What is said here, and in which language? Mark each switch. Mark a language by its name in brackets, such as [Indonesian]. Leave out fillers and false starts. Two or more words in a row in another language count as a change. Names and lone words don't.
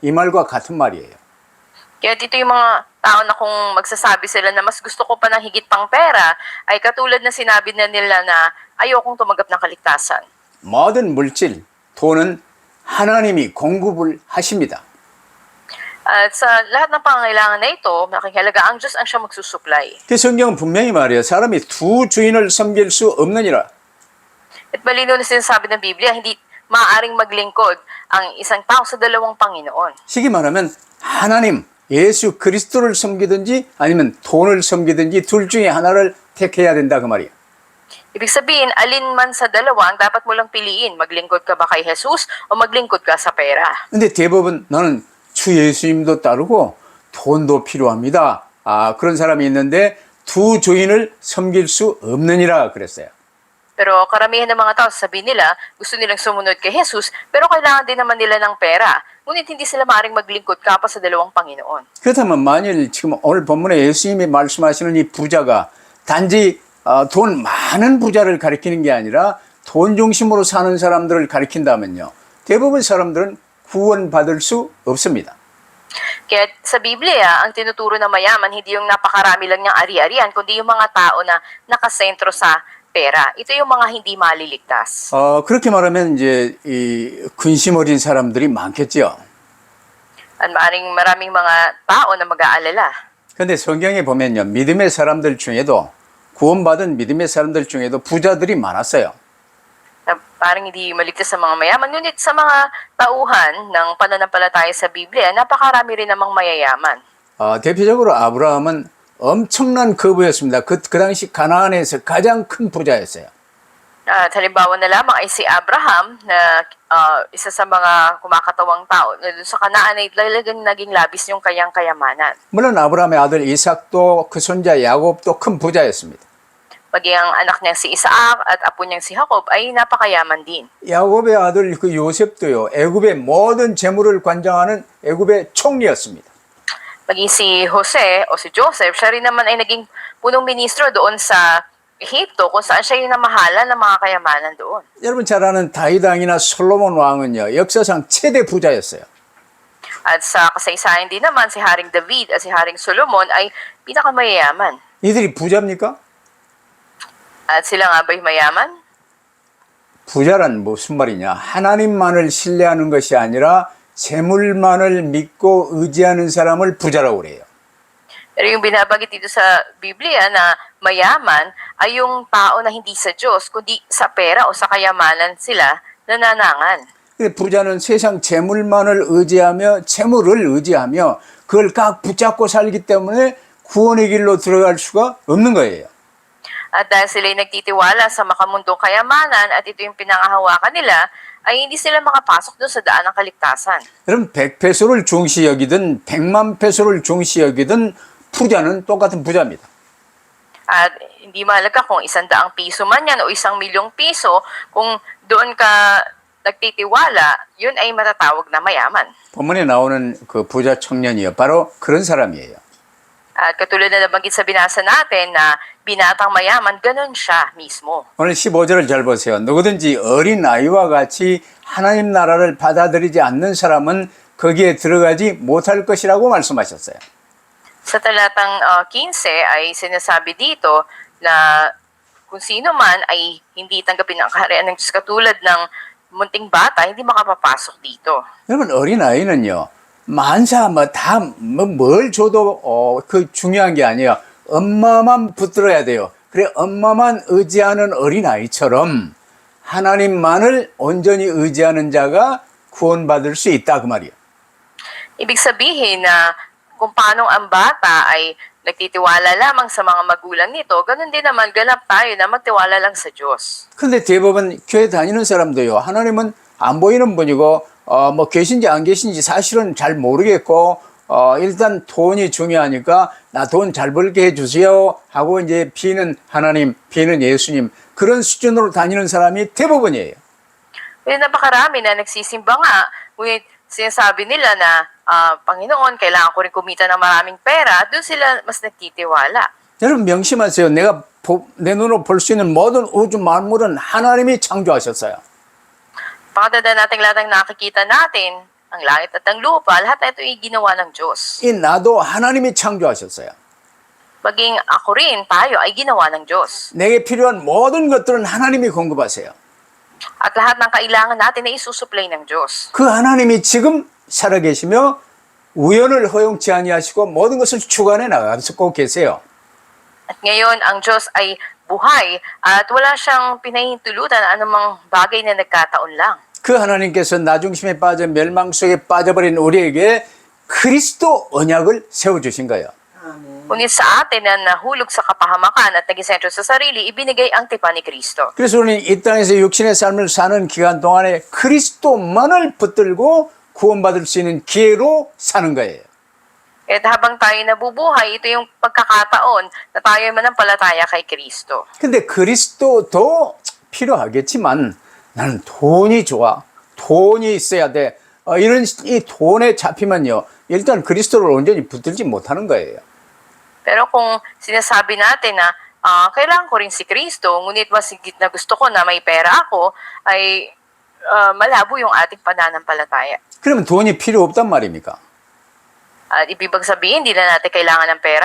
[Korean] 이 말과 같은 말이에요. [Filipino] Kaya dito yung mga tao na kung magsasabi sila na mas gusto ko pa ng higit pang pera, ay katulad na sinabi na nila na ayokong tumanggap ng kaligtasan. [Korean] 모든 물질, 돈은 하나님이 공급을 하십니다. [Filipino] At sa lahat ng pangangailangan na ito, makikalaga ang Diyos ang siya magsusupply. [Korean] 그 성경은 분명히 말해요. 사람이 두 주인을 섬길 수 없느니라. [Filipino] At malino na sinasabi ng Biblia, hindi maaaring maglingkod ang isang tao sa dalawang Panginoon. [Korean] 쉽게 말하면 하나님, 예수 그리스도를 섬기든지 아니면 돈을 섬기든지 둘 중에 하나를 택해야 된다 그 말이에요. [Filipino] Ibig sabihin, alin man sa dalawa ang dapat mo lang piliin. Maglingkod ka ba kay Jesus o maglingkod ka sa pera? [Korean] 근데 대부분 나는 주 예수님도 따르고 돈도 필요합니다. 그런 사람이 있는데 두 주인을 섬길 수 없느니라 그랬어요. [Filipino] Pero karamihan ng mga tao, sabi nila, gusto nilang sumunod kay Jesus, pero kailangan din naman nila ng pera. Ngunit hindi sila maaaring maglingkod kapwa sa dalawang Panginoon. [Korean] 그렇다면 만일 지금 오늘 본문에 예수님이 말씀하시는 이 부자가 단지 돈 많은 부자를 가리키는 게 아니라 돈 중심으로 사는 사람들을 가리킨다면요. 대부분 사람들은 구원받을 수 없습니다. [Filipino] Kaya sa Biblia, ang tinuturo na mayaman, hindi yung napakarami lang niyang ari-arian, kundi yung mga tao na nakasentro sa pera. Ito yung mga hindi maliligtas. [Korean] 그렇게 말하면 이제 이 근심 어린 사람들이 많겠죠. [Filipino] At maraming mga tao na mag-aalala. [Korean] 그런데 성경에 보면요. 믿음의 사람들 중에도 구원받은 믿음의 사람들 중에도 부자들이 많았어요. [Filipino] Na parang hindi maligtas sa mga mayaman. Ngunit sa mga tauhan ng pananampalataya sa Biblia, napakarami rin namang mayayaman. [Korean] 대표적으로 아브라함은 엄청난 거부였습니다. 그 당시 가나안에서 가장 큰 부자였어요. [Filipino] At halimbawa na lamang ay si Abraham na isa sa mga kumakatawang tao na dun sa Kanaan ay talagang naging labis yung kayang kayamanan. [Korean] 물론 아브라함의 아들 이삭도 그 손자 야곱도 큰 부자였습니다. [Filipino] Maging ang anak niyang si Isaac at apo niyang si Jacob ay napakayaman din. [Korean] 야곱의 아들 그 요셉도요. 애굽의 모든 재물을 관장하는 애굽의 총리였습니다. [Filipino] Maging si Jose o si Joseph, siya rin naman ay naging punong ministro doon sa Ehipto kung saan siya yung namahala ng mga kayamanan doon. [Korean] 여러분 잘 아는 다윗 왕이나 솔로몬 왕은요. 역사상 최대 부자였어요. [Filipino] At sa kasaysayan din naman, si Haring David at si Haring Solomon ay pinakamayayaman. [Korean] 이들이 부자입니까? [Filipino] At sila nga ba'y mayaman? [Korean] 부자란 무슨 말이냐? 하나님만을 신뢰하는 것이 아니라 재물만을 믿고 의지하는 사람을 부자라고 그래요. [Filipino] Pero yung binabanggit dito sa Biblia na mayaman ay yung tao na hindi sa Diyos, kundi sa pera o sa kayamanan sila nananangan. [Korean] 근데 부자는 세상 재물만을 의지하며 재물을 의지하며 그걸 꽉 붙잡고 살기 때문에 구원의 길로 들어갈 수가 없는 거예요. [Filipino] At dahil sila'y nagtitiwala sa makamundong kayamanan at ito yung pinangahawakan nila, ay hindi sila makapasok doon sa daan ng kaligtasan. [Korean] 여러분 100페소를 중시 여기든 100만 페소를 중시 여기든 부자는 똑같은 부자입니다. [Filipino] At hindi mahalaga kung 100 piso man yan o 1,000,000 piso, kung doon ka nagtitiwala, yun ay matatawag na mayaman. [Korean] 본문에 나오는 그 부자 청년이요. 바로 그런 사람이에요. [Filipino] At katulad na nabanggit sa binasa natin na binatang mayaman, ganun siya mismo. [Korean] 오늘 15절을 잘 보세요. 누구든지 어린 아이와 같이 하나님 나라를 받아들이지 않는 사람은 거기에 들어가지 못할 것이라고 말씀하셨어요. [Filipino] Sa talatang 15 ay sinasabi dito na kung sino man ay hindi tanggapin ang kaharian ng Diyos katulad ng munting bata, hindi makapapasok dito. [Korean] 여러분, 어린아이는요, 만사 뭘 줘도 그 중요한 게 아니에요. 엄마만 붙들어야 돼요. 그래, 엄마만 의지하는 어린아이처럼 하나님만을 온전히 의지하는 자가 구원받을 수 있다, 그 말이에요. [Filipino] Ibig sabihin na kung paano ang bata ay nagtitiwala lamang sa mga magulang nito, ganun din naman ganap tayo na magtiwala lang sa Diyos. [Korean] 근데 대부분 교회 다니는 사람도요, 하나님은 안 보이는 분이고, 뭐 계신지 안 계신지 사실은 잘 모르겠고, 일단 돈이 중요하니까 나 돈 잘 벌게 해주세요 하고 이제 비는 하나님, 비는 예수님, 그런 수준으로 다니는 사람이 대부분이에요. [Filipino] Kaya napakarami na nagsisimba nga, ngunit sinasabi nila na, Panginoon, kailangan ko rin kumita ng maraming pera, doon sila mas nagtitiwala. [Korean] 여러분 명심하세요. 내 눈으로 볼 수 있는 모든 우주 만물은 하나님이 창조하셨어요. [Filipino] Pakatanda natin lahat ng nakikita natin, ang langit at ang lupa, lahat ito ay ginawa ng Diyos. [Korean] 이 나도 하나님이 창조하셨어요. [Filipino] Maging ako rin, tayo ay ginawa ng Diyos. [Korean] 내게 필요한 모든 것들은 하나님이 공급하세요. [Filipino] At lahat ng kailangan natin ay isusupply ng Diyos. [Korean] 그 하나님이 지금 살아계시며 우연을 허용치 아니하시고 모든 것을 주관해 나가고 계세요. [Filipino] At ngayon, ang Diyos ay buhay at wala siyang pinahintulutan anumang bagay na nagkataon lang. [Korean] 그 하나님께서 나중심에 빠져 멸망 속에 빠져버린 우리에게 그리스도 언약을 세워주신 거예요. [Filipino] Ngunit sa atin na nahulog sa kapahamakan at naging sentro sa sarili, ibinigay ang tipan ni Kristo. [Korean] 그래서 우리는 이 땅에서 육신의 삶을 사는 기간 동안에 그리스도만을 붙들고 구원받을 수 있는 기회로 사는 거예요. [Filipino] At habang tayo nabubuhay, ito yung pagkakataon na tayo manampalataya kay Kristo. [Korean] 근데 그리스도도 필요하겠지만 나는 돈이 좋아. 돈이 있어야 돼. 이런 이 돈에 잡히면요. 일단 그리스도를 온전히 붙들지 못하는 거예요. [Filipino] Pero kung sinasabi natin na kailangan ko rin si Kristo, ngunit mas higit na gusto ko na may pera ako, ay malabo yung ating pananampalataya. [Korean] 그러면 돈이 필요 없단 말입니까? [Filipino] At ibig sabihin, hindi na natin kailangan ng pera?